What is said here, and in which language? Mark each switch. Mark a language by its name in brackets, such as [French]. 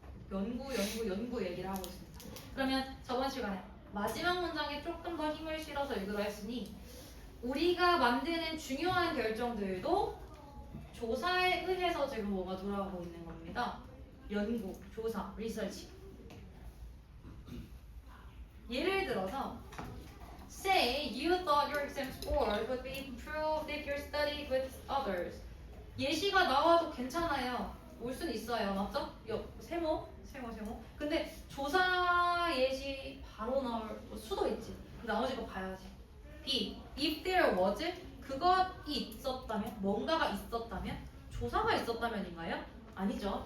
[Korean] 연구 얘기를 하고 있습니다. 그러면 저번 시간에 마지막 문장에 조금 더 힘을 실어서 읽으라 했으니 우리가 만드는 중요한 결정들도 조사에 의해서 지금 뭐가 돌아가고 있는 겁니다. 연구, 조사, 리서치. 예를 들어서 [English] Say you thought your exam score would be improved if you studied with others. [Korean] 예시가 나와도 괜찮아요. 올 수는 있어요. 맞죠? 세모. 근데 조사 예시 바로 나올 수도 있지. 나머지 거 봐야지. B. [English] If there was [Korean] 그것이 있었다면, 뭔가가 있었다면, 조사가 있었다면인가요? 아니죠.